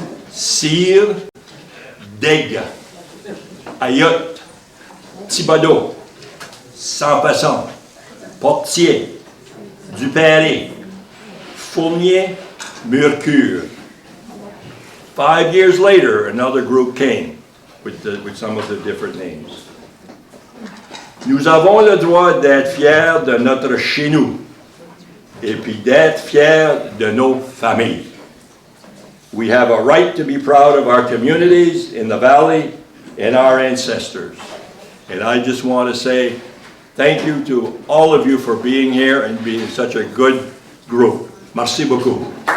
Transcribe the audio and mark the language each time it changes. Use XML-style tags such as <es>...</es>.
<fr>Cyr, Deg, Ayotte, Thibodeau, Sans-Passon, Portier, Dupéré, Fournier, Mercure.</fr> <en>5 years later, another group came with some of the different names.</en> <fr>Nous avons le droit d'être fiers de notre chez nous et puis d'être fiers de nos familles.</fr> <en>We have a right to be proud of our communities in the valley and our ancestors. And I just want to say thank you to all of you for being here and being such a good group.</en> <fr>Merci beaucoup.</fr>